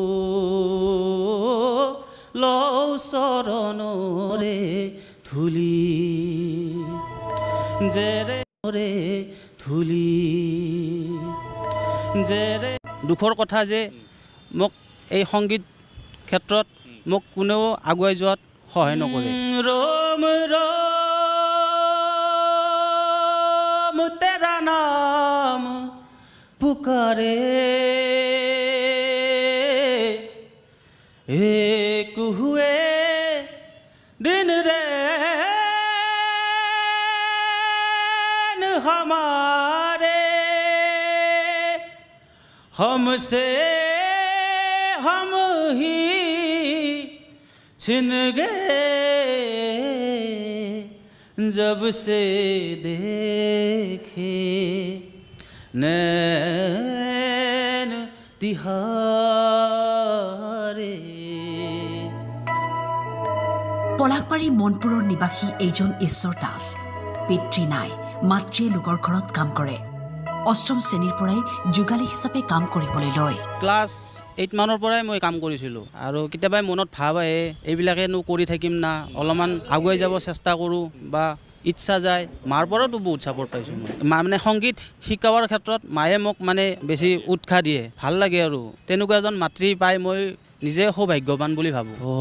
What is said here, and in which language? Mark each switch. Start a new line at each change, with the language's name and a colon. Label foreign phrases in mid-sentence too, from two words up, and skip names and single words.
Assamese: লও চৰণৰে ধূলি জেৰে ধূলি জেৰে দুখৰ কথা যে মোক এই সংগীত ক্ষেত্ৰত মোক কোনেও আগুৱাই যোৱাত সহায় নকৰে ৰম
Hindi: रम तेरा नाम पुकारे एक हुए दिन रैन हमारे हमसे हम ही छिन गए जब से देखे नैन तिहारे
Assamese: পলাশবাৰী মনপুৰৰ নিবাসী এইজন ঈশ্বৰ দাস পিতৃ নাই মাতৃয়ে লোকৰ ঘৰত কাম কৰে অষ্টম শ্ৰেণীৰ পৰাই যোগালী হিচাপে কাম কৰিবলৈ লয় ক্লাছ 8 মানৰ পৰাই মই কাম কৰিছিলোঁ আৰু কেতিয়াবা মনত ভাব আহে এইবিলাকেনো কৰি থাকিম না অলপমান আগুৱাই যাব চেষ্টা কৰোঁ বা ইচ্ছা যায় মাৰ পৰাতো বহুত ছাপোৰ্ট পাইছোঁ মই মানে সংগীত শিকাবৰ ক্ষেত্ৰত মায়ে মোক মানে বেছি উৎসাহ দিয়ে ভাল লাগে আৰু তেনেকুৱা এজন মাতৃ পাই মই নিজে সৌভাগ্যৱান বুলি ভাবোঁ